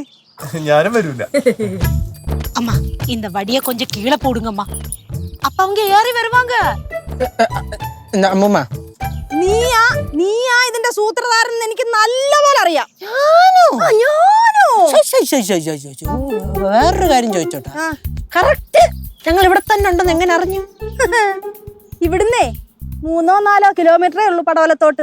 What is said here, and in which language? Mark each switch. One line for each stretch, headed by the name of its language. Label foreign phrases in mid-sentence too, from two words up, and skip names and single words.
Malayalam: ഞാനും വരൂല.
Tamil: அம்மா இந்த வடியை கொஞ்சம் கீழே போடுங்கம்மா, அப்ப அவங்க ஏறி வருவாங்க.
Malayalam: അമ്മൂമ്മ നീയാ ഇതിന്റെ സൂത്രധാരൻ എനിക്ക് നല്ലപോലെ അറിയാം. വേറൊരു കാര്യം ചോദിച്ചോട്ടെ, കറക്റ്റ് ഞങ്ങൾ ഇവിടെ തന്നെ ഉണ്ടെന്ന് എങ്ങനെ അറിഞ്ഞു? ഇവിടുന്നേ 3-4 കിലോമീറ്ററേ ഉള്ളൂ പടവലത്തോട്ട്.